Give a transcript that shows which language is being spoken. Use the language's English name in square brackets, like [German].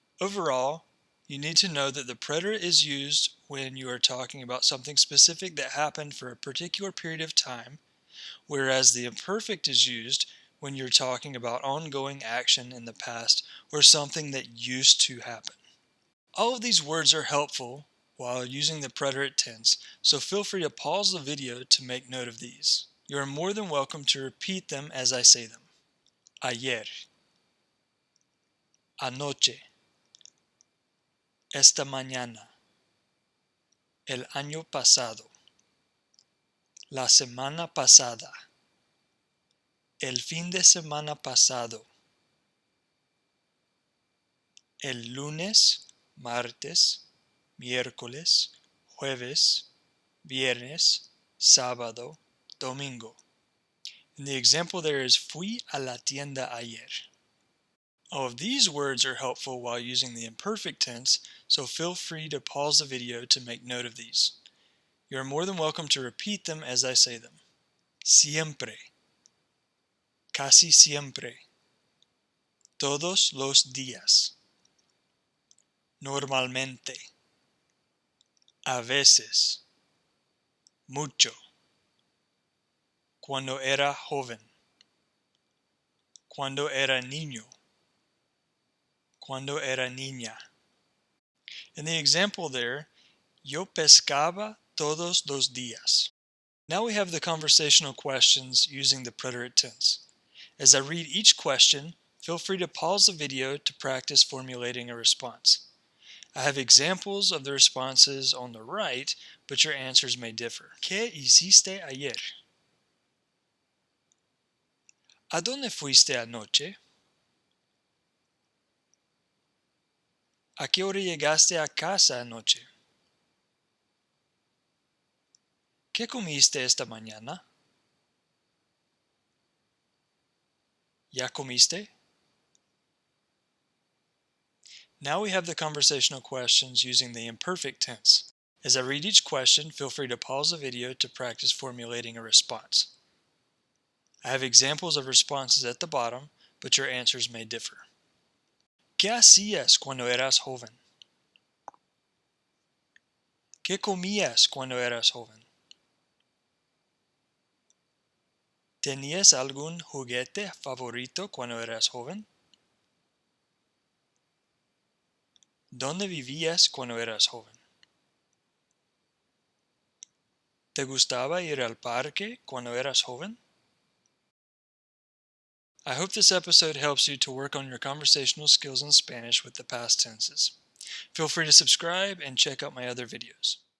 [English] Overall, you need to know that the preterite is used when you are talking about something specific that happened for a particular period of time, whereas the imperfect is used when you're talking about ongoing action in the past or something that used to happen. All of these words are helpful while using the preterite tense, so feel free to pause the video to make note of these. You are more than welcome to repeat them as I say them. [Spanish] Ayer, anoche, esta mañana, el año pasado, la semana pasada, el fin de semana pasado, el lunes, martes, miércoles, jueves, viernes, sábado, domingo. [English] And the example there is [Spanish] fui a la tienda ayer. [English] All of these words are helpful while using the imperfect tense, so feel free to pause the video to make note of these. You are more than welcome to repeat them as I say them. [Spanish] Siempre, casi siempre, todos los días, normalmente, a veces, mucho, cuando era joven, cuando era niño, cuando era niña. [English] In the example there, [Spanish] yo pescaba todos los días. [English] Now we have the conversational questions using the preterite tense. As I read each question, feel free to pause the video to practice formulating a response. I have examples of the responses on the right, but your answers may differ. [Spanish] ¿Qué hiciste ayer? ¿A dónde fuiste anoche? ¿A qué hora llegaste a casa anoche? ¿Qué comiste esta mañana? ¿Ya comiste? [English] Now we have the conversational questions using the imperfect tense. As I read each question, feel free to pause the video to practice formulating a response. I have examples of responses at the bottom, but your answers may differ. [Spanish] ¿Qué hacías cuando eras joven? ¿Qué comías cuando eras joven? ¿Tenías algún juguete favorito cuando eras joven? ¿Dónde vivías cuando eras joven? ¿Te gustaba ir al parque cuando eras joven? [English] I hope this episode helps you to work on your conversational skills in Spanish with the past tenses. Feel free to subscribe and check out my other videos.